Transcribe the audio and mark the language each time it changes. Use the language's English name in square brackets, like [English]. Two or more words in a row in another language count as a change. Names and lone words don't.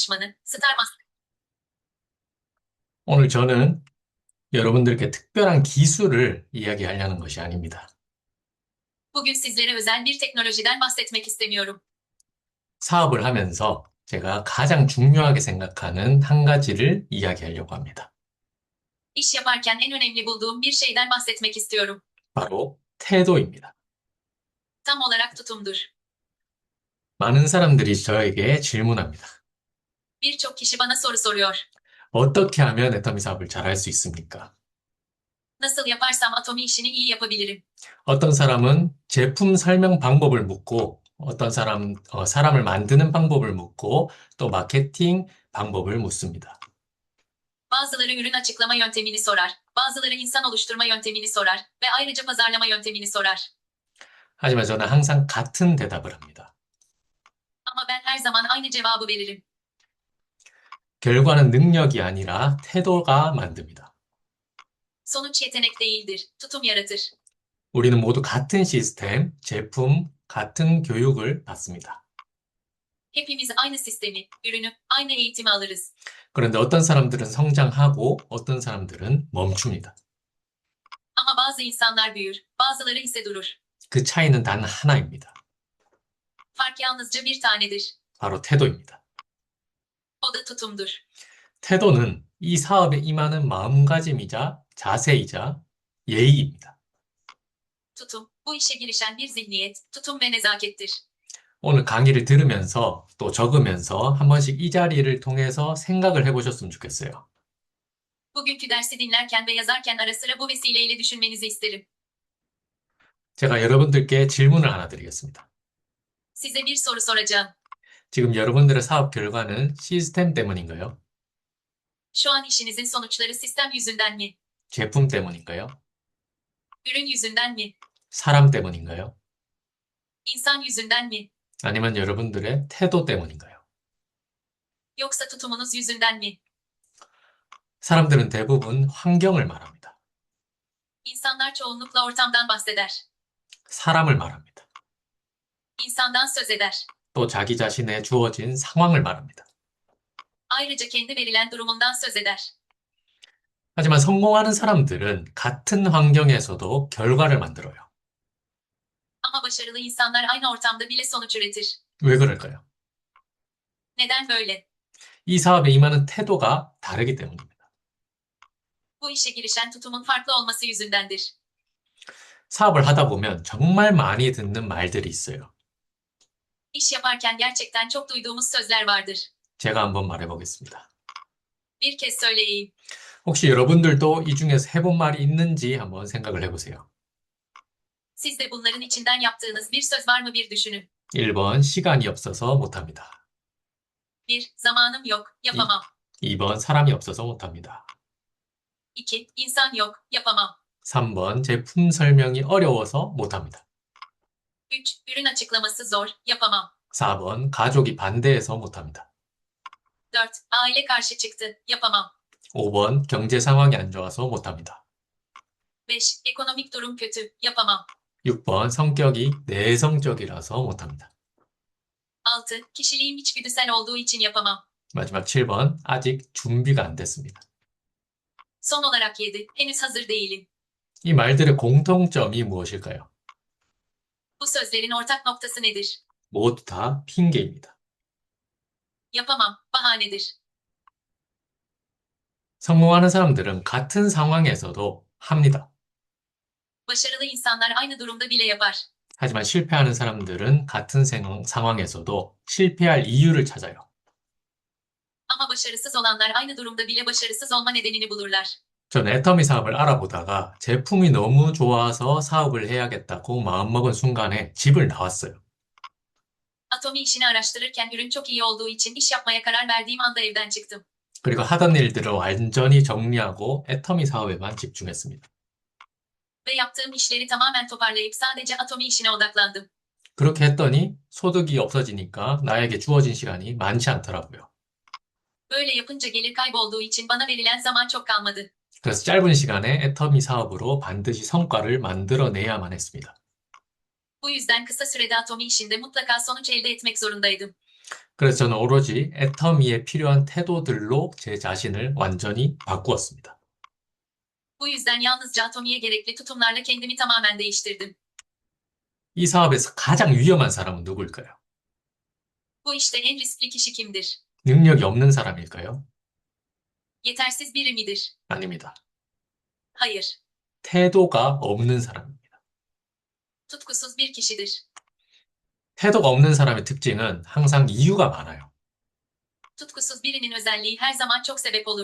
[Turkish] danışmanı, Star Master. [Korean] 오늘 저는 여러분들께 특별한 기술을 이야기하려는 것이 아닙니다. [Turkish] Bugün sizlere özel bir teknolojiden bahsetmek istemiyorum. [Korean] 사업을 하면서 제가 가장 중요하게 생각하는 한 가지를 이야기하려고 합니다. [Turkish] İş yaparken en önemli bulduğum bir şeyden bahsetmek istiyorum. [Korean] 바로 태도입니다. [Turkish] Tam olarak tutumdur. [Korean] 많은 사람들이 저에게 질문합니다. [Turkish] Birçok kişi bana soru soruyor. [Korean] 어떻게 하면 애터미 사업을 잘할 수 있습니까? [Turkish] Nasıl yaparsam atomi işini iyi yapabilirim. [Korean] 어떤 사람은 제품 설명 방법을 묻고, 사람을 만드는 방법을 묻고, 또 마케팅 방법을 묻습니다. [Turkish] Bazıları ürün açıklama yöntemini sorar. Bazıları insan oluşturma yöntemini sorar ve ayrıca pazarlama yöntemini sorar. [Korean] 하지만 저는 항상 같은 대답을 합니다. [Turkish] Ama ben her zaman aynı cevabı veririm. [Korean] 결과는 능력이 아니라 태도가 만듭니다. [Turkish] Sonuç yetenek değildir, tutum yaratır. [Korean] 우리는 모두 같은 시스템, 제품, 같은 교육을 받습니다. [Turkish] Hepimiz aynı sistemi, ürünü, aynı eğitimi alırız. [Korean] 그런데 어떤 사람들은 성장하고 어떤 사람들은 멈춥니다. [Turkish] Ama bazı insanlar büyür, bazıları ise durur. [Korean] 그 차이는 단 하나입니다. [Turkish] Fark yalnızca bir tanedir. [Korean] 바로 태도입니다. [Turkish] O da tutumdur. [Korean] 태도는 이 사업에 임하는 마음가짐이자 자세이자 예의입니다. [Turkish] Tutum, bu işe girişen bir zihniyet, tutum ve nezakettir. [Korean] 오늘 강의를 들으면서 또 적으면서 한 번씩 이 자리를 통해서 생각을 해보셨으면 좋겠어요. [Turkish] Bugünkü dersi dinlerken ve yazarken ara sıra bu vesileyle düşünmenizi isterim. [Korean] 제가 여러분들께 질문을 하나 드리겠습니다. [Turkish] Size bir soru soracağım. [Korean] 지금 여러분들의 사업 결과는 시스템 때문인가요? [Turkish] Şu an işinizin sonuçları sistem yüzünden mi? [Korean] 제품 때문인가요? [Turkish] Ürün yüzünden mi? [Korean] 사람 때문인가요? [Turkish] İnsan yüzünden mi? [Korean] 아니면 여러분들의 태도 때문인가요? [Turkish] Yoksa tutumunuz yüzünden mi? [Korean] 사람들은 대부분 환경을 말합니다. [Turkish] İnsanlar çoğunlukla ortamdan bahseder. [Korean] 사람을 말합니다. [Turkish] İnsandan söz eder. [Korean] 또 자기 자신에 주어진 상황을 말합니다. [Turkish] Ayrıca kendi verilen durumundan söz eder. [Korean] 하지만 성공하는 사람들은 같은 환경에서도 결과를 만들어요. [Turkish] Ama başarılı insanlar aynı ortamda bile sonuç üretir. [Korean] 왜 그럴까요? [Turkish] Neden böyle? [Korean] 이 사업에 임하는 태도가 다르기 때문입니다. [Turkish] Bu işe girişen tutumun farklı olması yüzündendir. [Korean] 사업을 하다 보면 정말 많이 듣는 말들이 있어요. [Turkish] İş yaparken gerçekten çok duyduğumuz sözler vardır. [Korean] 제가 한번 말해보겠습니다. [Turkish] Bir kez söyleyeyim. [Korean] 혹시 여러분들도 이 중에서 해본 말이 있는지 한번 생각을 해보세요. [Turkish] Siz de bunların içinden yaptığınız bir söz var mı bir düşünün. [Korean] 1번, 시간이 없어서 못합니다. [Turkish] 1. Zamanım yok, yapamam. [Korean] 2번, 사람이 없어서 못합니다. [Turkish] 2. İnsan yok, yapamam. [Korean] 3번, 제품 설명이 어려워서 못합니다. [Turkish] 3. Ürün açıklaması zor, yapamam. [Korean] 4번, 가족이 반대해서 못합니다. [Turkish] 4. Aile karşı çıktı, yapamam. [Korean] 5번, 경제 상황이 안 좋아서 못합니다. [Turkish] 5. Ekonomik durum kötü, yapamam. [Korean] 6번, 성격이 내성적이라서 못합니다. [Turkish] 6. Kişiliğim içgüdüsel olduğu için yapamam. [Korean] 마지막 7번, 아직 준비가 안 됐습니다. [Turkish] Son olarak 7. Henüz hazır değilim. [Korean] 이 말들의 공통점이 무엇일까요? [Turkish] Bu sözlerin ortak noktası nedir? [Korean] 모두 다 핑계입니다. [Turkish] Yapamam, bahanedir. [Korean] 성공하는 사람들은 같은 상황에서도 합니다. [Turkish] Başarılı insanlar aynı durumda bile yapar. [Korean] 하지만 실패하는 사람들은 같은 상황에서도 실패할 이유를 찾아요. [Turkish] Ama başarısız olanlar aynı durumda bile başarısız olma nedenini bulurlar. [Korean] 전 애터미 사업을 알아보다가 제품이 너무 좋아서 사업을 해야겠다고 마음먹은 순간에 집을 나왔어요. [Turkish] Atomi işini araştırırken ürün çok iyi olduğu için iş yapmaya karar verdiğim anda evden çıktım. [Korean] 그리고 하던 일들을 완전히 정리하고 애터미 사업에만 집중했습니다. [Turkish] Ve yaptığım işleri tamamen toparlayıp sadece atomi işine odaklandım. [Korean] 그렇게 했더니 소득이 없어지니까 나에게 주어진 시간이 많지 않더라고요. [Turkish] Böyle yapınca gelir kaybolduğu için bana verilen zaman çok kalmadı. [Korean] 그래서 짧은 시간에 애터미 사업으로 반드시 성과를 만들어내야만 했습니다. [Turkish] Bu yüzden kısa sürede atomi işinde mutlaka sonuç elde etmek zorundaydım. [Korean] 그래서 저는 오로지 애터미에 필요한 태도들로 제 자신을 완전히 바꾸었습니다. [Turkish] Bu yüzden yalnızca atomiye gerekli tutumlarla kendimi tamamen değiştirdim. [Korean] 이 사업에서 가장 위험한 사람은 누구일까요? [Turkish] Bu işte en riskli kişi kimdir? [Korean] 능력이 없는 사람일까요? [Turkish] Yetersiz biri midir? [Korean] 아닙니다. [Turkish] Hayır. [Korean] 태도가 없는 사람입니다. [Turkish] Tutkusuz bir kişidir. [Korean] 태도가 없는 사람의 특징은 항상 이유가 많아요. [Turkish] Tutkusuz birinin özelliği her zaman çok sebep olur.